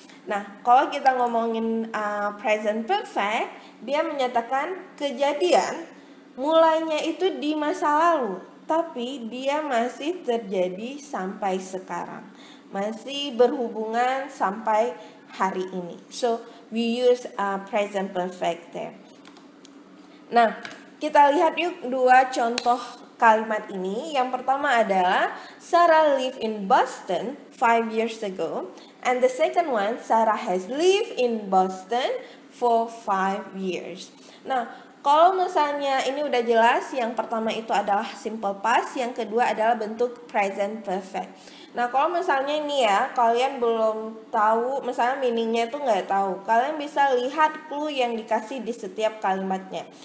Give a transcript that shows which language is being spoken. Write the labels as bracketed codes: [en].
[id] Nah, kalau kita ngomongin present perfect, dia menyatakan kejadian mulainya itu di masa lalu, tapi dia masih terjadi sampai sekarang, masih berhubungan sampai hari ini. [en] So, we use present perfect there. [id] Nah, kita lihat yuk dua contoh kalimat ini. Yang pertama adalah [en] Sarah lived in Boston 5 years ago, and the second one, Sarah has lived in Boston for 5 years. [id] Nah, kalau misalnya ini udah jelas, yang pertama itu adalah simple past, yang kedua adalah bentuk present perfect. Nah, kalau misalnya ini ya, kalian belum tahu, misalnya meaningnya itu nggak tahu, kalian bisa lihat clue yang dikasih di setiap kalimatnya.